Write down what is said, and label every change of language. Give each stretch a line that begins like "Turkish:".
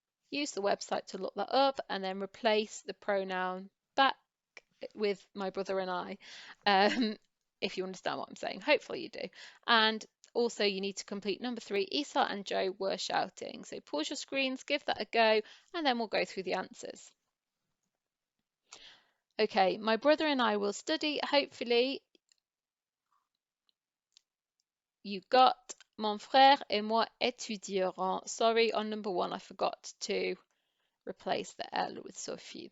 English: Use the website to look that up and then replace the pronoun back with my brother and I, if you understand what I'm saying. Hopefully you do. And also you need to complete number 3. Isa and Joe were shouting. So pause your screens, give that a go, and then we'll go through the answers. Okay, my brother and I will study. Hopefully you got
French: mon frère et moi étudierons.
English: Sorry, on number 1 I forgot to replace the L with Sophie.